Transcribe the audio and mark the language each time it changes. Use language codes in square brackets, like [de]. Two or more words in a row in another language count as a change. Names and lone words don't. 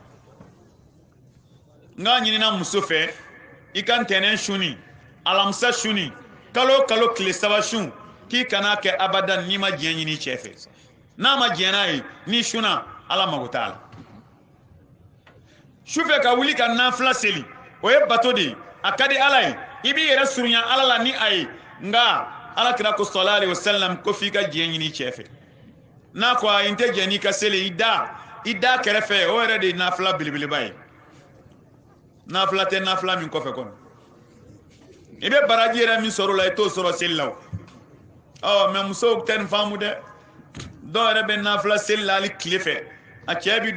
[bm] n k'a ɲinina muso fɛ i ka ntɛnɛn su ni alamisa su ni kalo kalo tile saba su k'i kana kɛ abadan n'i ma diɲɛ ɲini cɛ fɛ n'a ma diɲɛ n'a ye n'i suna ala mago t'a la sufɛ ka wuli ka nafila seli o ye bato de ye a ka di ala ye i b'i yɛrɛ surunya ala la ni a ye nka ala kira ko [ar] صلى الله عليه وسلم [bm] ko f'i ka diɲɛ ɲini cɛ fɛ n'a ko a n tɛ diɲɛ n'i ka seli i da kɛrɛfɛ o yɛrɛ de ye nafila belebeleba ye nafila tɛ nafila min kɔfɛ kɔnɔ i bɛ baraji yɛrɛ min sɔrɔ o la i t'o sɔrɔ seli la o mɛ musow tɛ nin faamu dɛ dɔw yɛrɛ bɛ nafila seli la hali tile fɛ a cɛ bi